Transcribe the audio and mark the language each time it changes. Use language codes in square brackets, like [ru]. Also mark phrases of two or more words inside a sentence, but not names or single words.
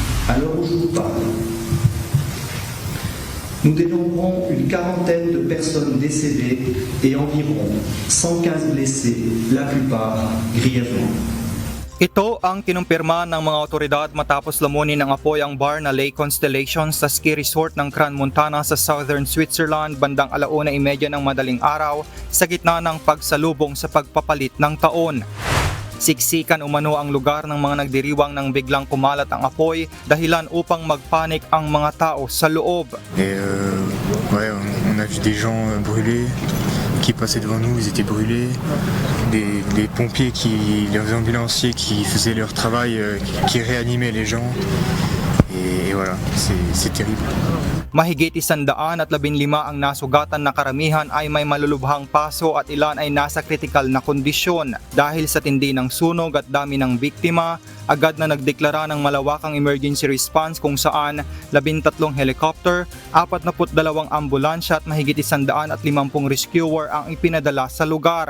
[fr] À l'heure où je vous parle, nous dénombrons une quarantaine de personnes décédées et environ 115 blessés, la plupart grièvement. [tl] Ito ang kinumpirma ng mga otoridad matapos lamunin ng apoy ang bar na Lake Constellation sa ski resort ng Crans-Montana sa southern Switzerland bandang 1:30 ng madaling araw sa gitna ng pagsalubong sa pagpapalit ng taon. Siksikan umano ang lugar ng mga nagdiriwang nang biglang kumalat ang apoy dahilan upang magpanik ang mga tao sa loob. [fr] On a vu des gens brûlés qui passaient devant nous, ils étaient brûlés. Les pompiers, les ambulanciers qui faisaient leur travail, qui réanimaient les gens. Et voilà, c'est terrible. [tl] Mahigit 115 ang nasugatan na karamihan ay may malulubhang paso at ilan ay nasa kritikal na kondisyon. Dahil sa tindi ng sunog at dami ng biktima, agad na nagdeklara ng malawakang emergency response kung saan 13 helicopter, 42 ambulansya at mahigit 150 rescuer ang ipinadala sa lugar.